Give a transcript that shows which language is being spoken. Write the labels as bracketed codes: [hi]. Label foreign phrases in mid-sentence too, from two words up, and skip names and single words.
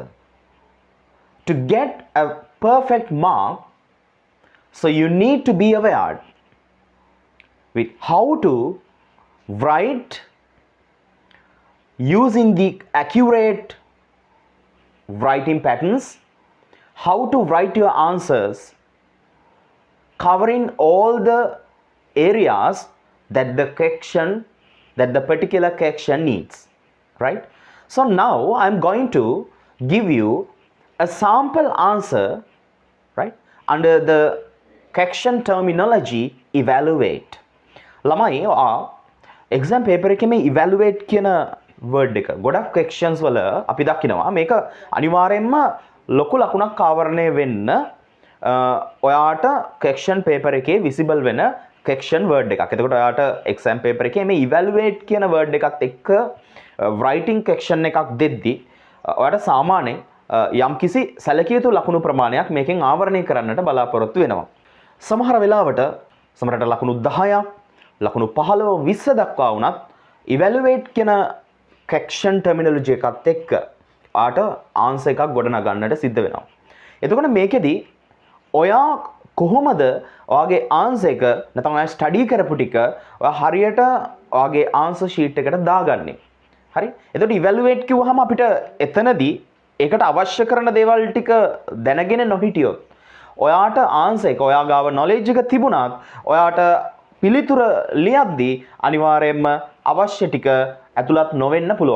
[en] To get a perfect mark, so you need to be aware with how to write using the accurate writing patterns, how to write your answers covering all the areas that the particular correction needs, right? So now I'm going to give you a sample answer, right, under the correction terminology evaluate. [si] ළමයි [en] exam paper [si] එකේ මේ evaluate කියන word එක ගොඩක් corrections වල අපි දකිනවා මේක අනිවාර්යයෙන්ම ලොකු ලකුණක් ආවරණය වෙන්න ඔයාට [en] correction paper [si] එකේ visible වෙන [en] correction word [si] එකක්. එතකොට ඔයාට [en] exam paper [si] එකේ මේ evaluate කියන word එකත් එක්ක [en] writing correction [si] එකක් දෙද්දි ඔයාට සාමාන්‍යයෙන් යම්කිසි සැලකිය යුතු ලකුණු ප්‍රමාණයක් මේකෙන් ආවරණය කරන්නට බලාපොරොත්තු වෙනවා. සමහර වෙලාවට සමහරට ලකුණු 10ක් ලකුණු 15 20 දක්වා වුණත් evaluate කියන [en] correction terminology [si] එකත් එක්ක ආට answer එකක් ගොඩනගන්නට සිද්ධ වෙනවා. එතකොට මේකෙදි ඔයා කොහොමද ඔයාගේ answer එක නැත්නම් ඔයා study කරපු ටික ඔයා හරියට ඔයාගේ [en] answer sheet [si] එකට දාගන්නේ. හරි? එතකොට evaluate කිව්වහම අපිට එතනදී ඒකට අවශ්‍ය කරන දේවල් ටික දැනගෙන නොහිටියොත් ඔයාට answer එක ඔයා ගාව knowledge එක තිබුණත් ඔයාට පිළිතුර ලියද්දී අනිවාර්යයෙන්ම අවශ්‍ය ටික ඇතුළත් නොවෙන්න පුළුවන්.